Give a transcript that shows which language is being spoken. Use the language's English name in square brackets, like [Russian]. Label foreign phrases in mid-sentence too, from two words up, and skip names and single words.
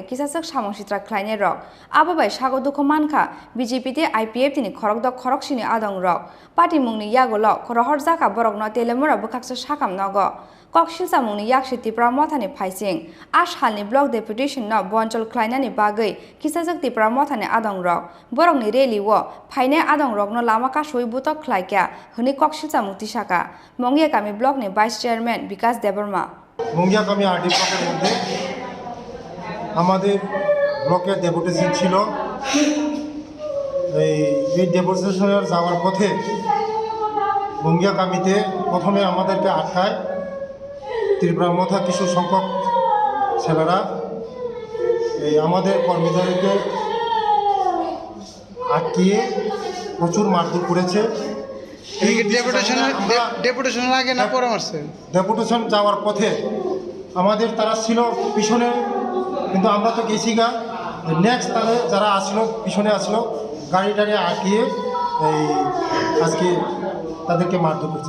[Kok Borok] किसासक सामंसित्रा ख्लाइने रक आबाबाय सागो दुख मानखा बीजेपी ते आईपीएफ तिनि खरक द खरकसिनि आदं रक पार्टी मुंनि यागोल खरहर जाका बरक न तेलेमुरा बखाक्स साकाम नग कक्सिलसा मुंनि याक्सि तिप्रा मथानि फाइसिं आस हालनि ब्लक डेपुटेशन न बंचल ख्लाइनानि बागै किसासक तिप्रा मथानि आदं रक बरकनि रेलिवो फाइनाय आदं रक न लामा का सयबुतक ख्लाइक्या हनि कक्सिलसा मुक्ति शाखा मंगिया कामी ब्लक नि वाइस चेयरमैन विकास देबर्मा [Bangla] মঙ্গিয়া কামী আরডি ব্লকের মধ্য আমাদের ব্লকের ডেপুটেশন ছিল এই ডেপুটেশনের যাওয়ার পথে মঙ্গিয়া কামীতে প্রথমে আমাদেরকে আটকায় ত্রিপুরা মথা কিছু সংখ্যক ছেলেরা এই আমাদের কর্মীদেরকে আটকিয়ে প্রচুর মারধর করেছে। এই ডেপুটেশনের আগে না পরে মারছে? ডেপুটেশন যাওয়ার পথে আমাদের তারা ছিল পিছনে, কিন্তু আমরা তো গেছি গা নেক্সট তারা যারা আসলো পিছনে আসলো গাড়ি টাড়ি আটকিয়ে এই আজকে তাদেরকে মারধর করছে।